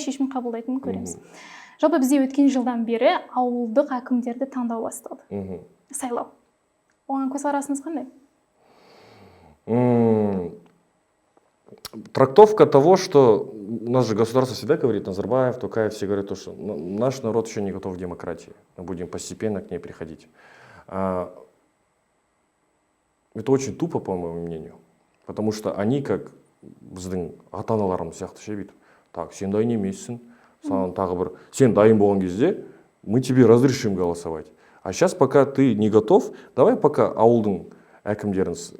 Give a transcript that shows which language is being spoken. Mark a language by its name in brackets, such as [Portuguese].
[Kazakh] шешім қабылдайтынын көреміз. Жалпы бізде өткен жылдан бері ауылдық әкімдерді таңдау басталды. Сайлау. Оған көзқарасыңыз қандай? [Russian] Трактовка того, что у нас же государство всегда говорит, Назарбаев, Токаев, все говорят, что наш народ еще не готов к демократии. Мы будем постепенно к ней приходить. Это очень тупо, по моему мнению. Потому что они, как [Kazakh] біздің ата-аналарымыз сияқты ше бүйтіп, [Russian] так, [Kazakh] сен дайын емессің, саған тағы бір, сен дайын болған кезде, [Russian] мы тебе разрешим голосовать. А сейчас, пока ты не готов, давай пока [Kazakh] ауылдың әкімдерін